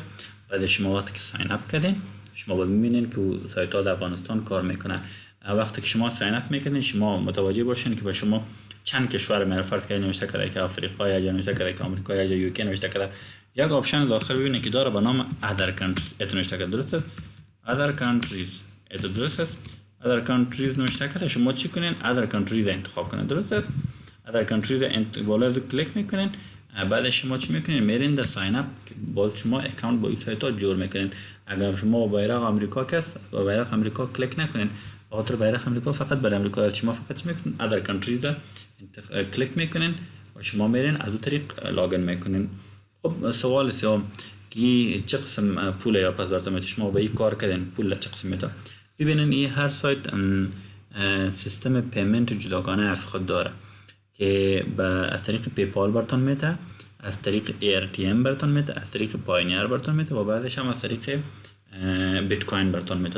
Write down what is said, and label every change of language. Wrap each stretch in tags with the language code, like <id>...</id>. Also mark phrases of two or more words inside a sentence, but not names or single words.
<fa>بعد شما وقتی که</fa> <en>sign up</en> <fa>کردین شما ببینید که سایت ها در افغانستان کار میکنه. وقتی که شما</fa> <en>sign up</en> <fa>میکنین شما متوجه باشین که به شما چند کشور میره. فرض کنید نوشته کرده که آفریقا، یا نوشته کرده که آمریکا، یا یوکی نوشته کرده. یک آپشن داخل ببینید که داره به نام</fa> <en>other countries</en> <fa>ات نوشته کرده. درست است؟</fa> <en>other countries</en> <fa>ات درست است؟</fa> <en>other countries</en> <fa>نوشته کرده. شما چی کنین؟</fa> <en>other countries</en> <fa>انتخاب کنین. درست است؟</fa> <en>other countries</en> <fa>بالا کلیک میکنین. بعد شما چی میکنین؟ میرین در</fa> <en>sign up,</en> <fa>باز شما اکانت با این سایت ها جور میکنین. اگر شما با بیرق آمریکا کس با بیرق آمریکا کلیک نکنین، خاطر بیرق آمریکا فقط برای آمریکا، شما فقط چی میکنین؟</fa> <en>other countries</en> <fa>کلیک میکنین و شما میرین از اون طریق لاگین میکنین. خب سوال سوم که چه قسم پول یا پس براتون شما با این کار کردین پول چه قسم میده؟ ببینین این هر سایت سیستم پیمنت جداگانه از خود داره که از طریق پیپال براتون میده، از طریق AirTM براتون میده، از طریق پاینیر براتون میده و بعدش هم از طریق بیت کوین براتون میده.</fa>